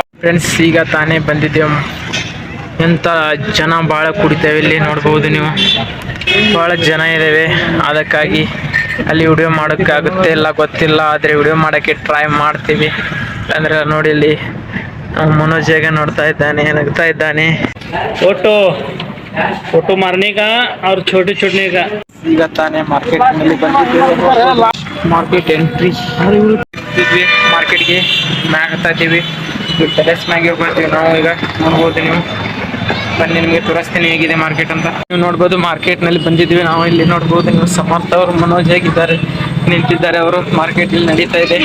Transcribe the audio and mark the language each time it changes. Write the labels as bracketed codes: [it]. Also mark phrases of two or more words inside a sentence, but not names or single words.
[kn] ಫ್ರೆಂಡ್ಸ್ ಈಗ ತಾನೇ ಬಂದಿದ್ದೇವೆ. ಎಂಥ ಜನ ಭಾಳ ಕುಡಿತೇವೆ ಇಲ್ಲಿ, ನೋಡ್ಬೋದು ನೀವು. ಭಾಳ ಜನ ಇದ್ದೇವೆ, ಅದಕ್ಕಾಗಿ ಅಲ್ಲಿ ವಿಡಿಯೋ ಮಾಡೋಕ್ಕಾಗುತ್ತೆ ಇಲ್ಲ ಗೊತ್ತಿಲ್ಲ, ಆದರೆ ವಿಡಿಯೋ ಮಾಡೋಕ್ಕೆ ಟ್ರೈ ಮಾಡ್ತೀವಿ. ಅಂದರೆ ನೋಡಿ ಇಲ್ಲಿ मनोज ಹೇಗೆ ನೋಡ್ತಾ ಇದ್ದಾನೆ, ನಗ್ತಾ ಇದ್ದಾನೆ. [hi] फोटो मारने का और छोटे छोटे का. [kn] ಈಗ ತಾನೇ ಮಾರ್ಕೆಟ್ ನಲ್ಲಿ ಬಂದಿದ್ದೇವೆ. [en] market entry [kn] ಮಾರ್ಕೆಟ್ಗೆ ಮ್ಯಾಗ್ ಹತ್ತಾ ಇದ್ದೀವಿ. ಟೆರೆಸ್ ಮ್ಯಾಗೆ ಹೋಗ್ತೀವಿ ನಾವು. ಈಗ ನೋಡ್ಬೋದು ನೀವು, ಬನ್ನಿ ನಿಮಗೆ ತೋರಿಸ್ತೀನಿ ಹೇಗಿದೆ ಮಾರ್ಕೆಟ್ ಅಂತ. ನೀವು ನೋಡ್ಬೋದು ಮಾರ್ಕೆಟ್ ನಲ್ಲಿ ಬಂದಿದ್ದೀವಿ ನಾವು. ಇಲ್ಲಿ ನೋಡ್ಬೋದು ನೀವು, ಸಮರ್ಥ ಅವರು ಮನೋಜ್ ಹೇಗಿದ್ದಾರೆ ನಿಂತಿದ್ದಾರೆ, ಅವರು ಮಾರ್ಕೆಟ್ ಇಲ್ಲಿ ನಡೀತಾ ಇದೆ.